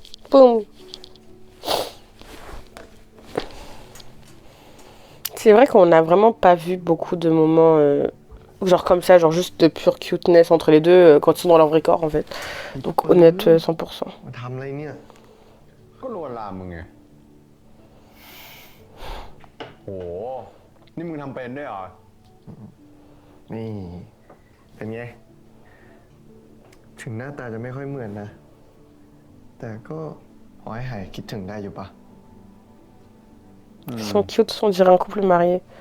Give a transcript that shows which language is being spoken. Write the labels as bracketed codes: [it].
[fr] Boum. C'est vrai qu'on n'a vraiment pas vu beaucoup de moments genre comme ça, genre juste de [en] pure cuteness [fr] entre les deux quand ils sont dans leur vrai corps en fait. Donc honnête 100%. [th] มาทำอะไรเนี่ย ก็ลวนลามมึงไงโหนี่มึงทำเป็นด้วยเหรอ นี่เป็นไง ถึงหน้าตาจะไม่ค่อยเหมือนนะ แต่ก็พอให้หายคิดถึงได้อยู่ปะ [fr] Ils sont cute, on dirait un couple marié.